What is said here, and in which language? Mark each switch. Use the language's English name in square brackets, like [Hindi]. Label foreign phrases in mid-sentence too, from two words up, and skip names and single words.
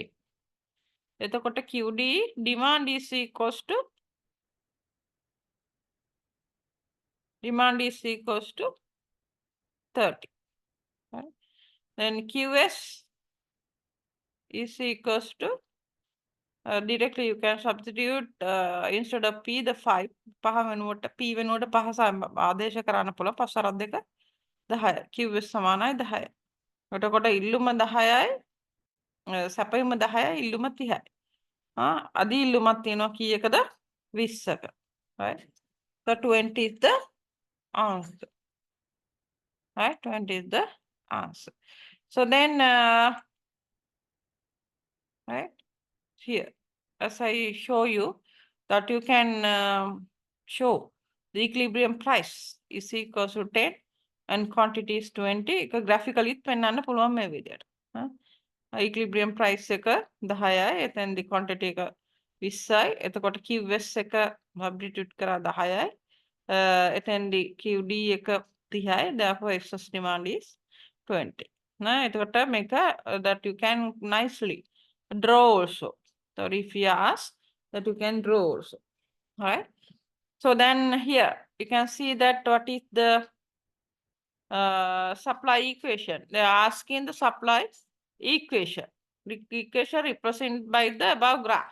[English] එතකොට QD demand is equals to 30. Right? then QS is equals to directly you can substitute instead of P the 5 [Sinhala] පහ වෙනුවට P වෙනුවට 5 ආදේශ කරන්න පුළුවන් 5 අරක් දෙක 10 QS සමානයි 10. එතකොට ඉල්ලුම 10යි සැපයුම 10යි ඉල්ලුම 30යි. අද ඉල්ලුමක් තියෙනවා කීයකද 20ක. [English] Right? So 20 is the answer. Right? 20 is the answer. So then right here as I show you that you can show the equilibrium price is equals to 10 and quantity is 20 [Sinhala] එක graphically පෙන්වන්න පුළුවන් මේ විදියට. [English] equilibrium price [Sinhala] එක 10යි එතෙන්දි quantity එක 20යි එතකොට QS එක substitute කරා 10යි එතෙන්දි QD එක 30යි [English] therefore excess demand is 20. [Sinhala] එතකොට මේක [English] that you can nicely draw also. So if you ask that you can draw also. Right? So then here you can see that what is the supply equation. They are asking the supply equation. The equation represented by the above graph.